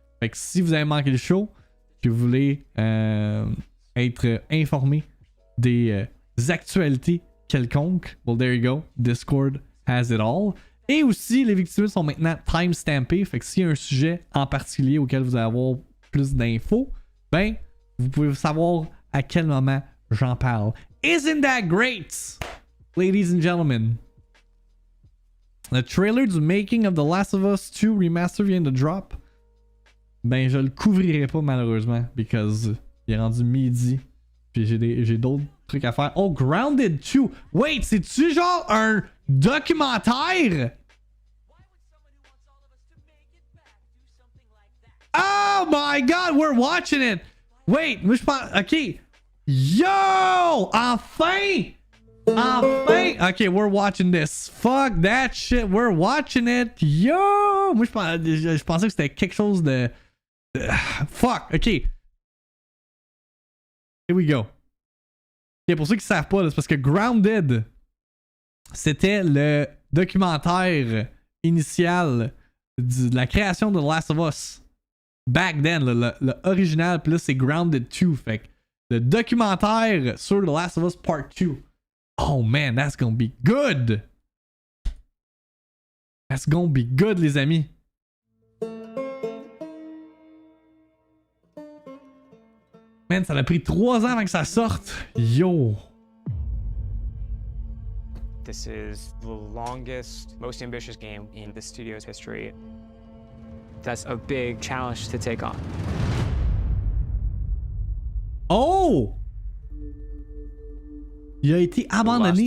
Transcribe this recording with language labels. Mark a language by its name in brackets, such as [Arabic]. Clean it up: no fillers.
[French] Fait que si vous avez manqué le show, que vous voulez être informé des actualités quelconques, well, there you go, Discord has it all. Et aussi, les VIICTIIMINUTE sont maintenant timestampés. Fait que s'il y a un sujet en particulier auquel vous allez avoir plus d'infos, ben, vous pouvez savoir à quel moment j'en parle. [English] Isn't that great, ladies and gentlemen? [French] Le trailer du making of The Last of Us 2 Remaster vient de drop. Ben, je le couvrirai pas malheureusement, because il est rendu midi. Puis j'ai d'autres trucs à faire. Oh, Grounded 2! Wait, c'est-tu genre un documentaire? [English] Oh my god, we're watching it! [French] Wait, moi je pense. Ok. Yo! [English] Enfin! Enfin! Ok, we're watching this. Fuck that shit, we're watching it. Yo! [French] Moi je pensais que c'était quelque chose de. Fuck, ok. Here we go. Ok, pour ceux qui savent pas, c'est parce que Grounded, c'était le documentaire initial de la création de The Last of Us. Back then, le original, puis là c'est Grounded 2. Fait que le documentaire sur The Last of Us Part 2. [English] Oh man, that's gonna be good! That's gonna be good, les amis. [French] Man, ça a pris 3 ans avant que ça sorte. [English] Yo! This is the longest, most ambitious game in the studio's history. That's a big challenge to take on. Oh! [French] Il a été abandonné.